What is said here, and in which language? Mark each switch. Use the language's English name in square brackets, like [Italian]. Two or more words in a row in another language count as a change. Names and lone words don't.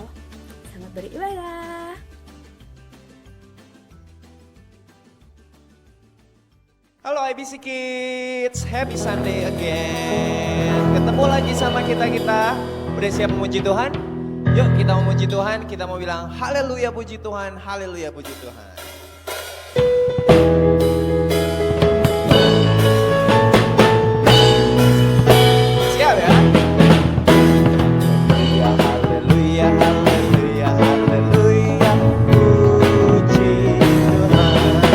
[Indonesian] Selamat beribadah. Halo IBC Kids, [English] happy Sunday again. [Indonesian] Ketemu lagi sama kita. Udah siap memuji Tuhan? Yuk kita memuji Tuhan, kita mau bilang haleluya puji Tuhan, haleluya puji Tuhan. Siap ya? Haleluya, haleluya, haleluya, puji Tuhan.